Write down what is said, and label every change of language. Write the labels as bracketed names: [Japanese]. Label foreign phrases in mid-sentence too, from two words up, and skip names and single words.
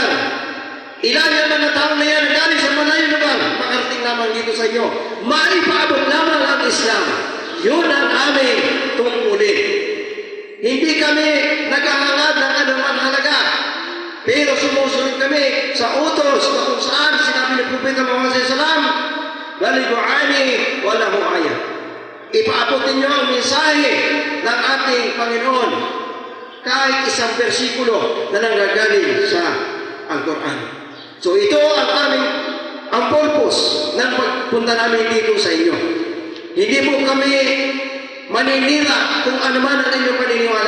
[Filipino] Ilan yan mga tao na yan galing sa malayong lugar. Makarating naman dito sa inyo. Maipaabot lamang ang Islam. Yun ang aming tungkulin. Hindi kami naghahangad ng anumang halaga. Pero sumusunod kami sa utos na kung saan sinabi ni Propeta Muhammad SAW, [Arabic] بلغوا عني ولو آية. [Filipino] Ipaabot ninyo ang mensahe ng ating Panginoon kahit isang versikulo na nanggagaling sa Al-Quran. So ito ang purpose ng pagpunta namin dito sa inyo. Hindi po kami maninira kung ano man ang inyong paniniwala.